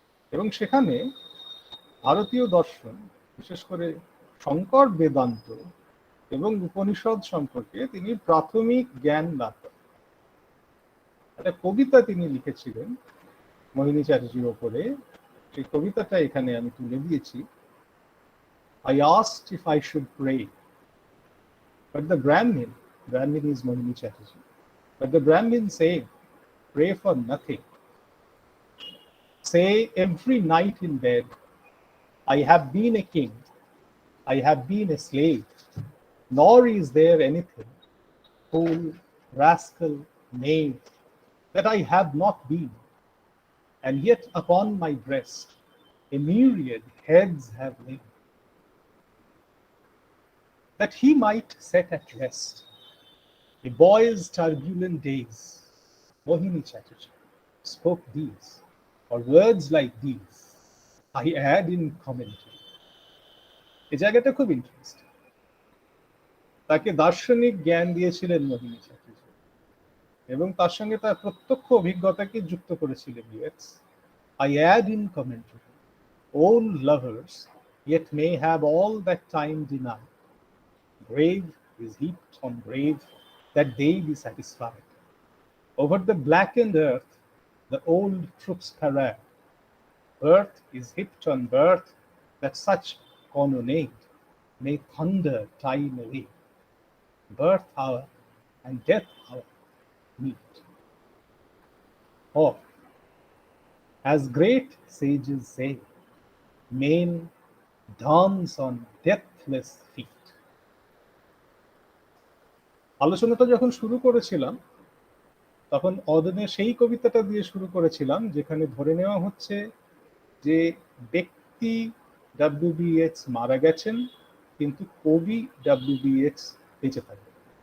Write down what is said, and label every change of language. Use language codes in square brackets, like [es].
[bn] এবং সেখানে ভারতীয় দর্শন, বিশেষ করে শঙ্কর বেদান্ত এবং উপনিষদ সম্পর্কে তিনি প্রাথমিক জ্ঞান লাভ করেন। একটা কবিতা তিনি লিখেছিলেন মোহিনী চ্যাটার্জির ওপরে, সেই কবিতাটা এখানে আমি তুলে দিয়েছি। [en] I asked if I should pray, but the Brahmin is Mohini Chatterjee, but the Brahmin said, pray for nothing. Say every night in bed, I have been a king, I have been a slave, nor is there anything, fool, rascal, knave, that I have not been, and yet upon my breast a myriad heads have lain. That he might set at rest a boy's turbulent days, Mohini Chatterjee spoke these, or words like these I add in commentary. [bn] এই জায়গাটা খুব interesting. তাকে দার্শনিক জ্ঞান দিয়েছিলেন মোহিনী চ্যাটার্জি, এবং তার সঙ্গে তার প্রত্যক্ষ অভিজ্ঞতাকে যুক্ত করেছিলেন Yeats. [en] I add in commentary, old lovers yet may have all that time denied. Grave is heaped on grave that they be satisfied. Over the blackened earth the old troops parade. Birth is heaped on birth that such cannonade may thunder time away. Birth hour and death hour meet. Or, as great sages say, men dance on deathless feet. [bn] আলোচনাটা যখন শুরু করেছিলাম, তখন অদনে সেই কবিতাটা দিয়ে শুরু করেছিলাম যেখানে ধরে নেওয়া হচ্ছে যে ব্যক্তি ডাব্লিউবিএক্স মারা গেছেন, কিন্তু কবি ডাব্লিউবিএক্স বেঁচে থাকবেন।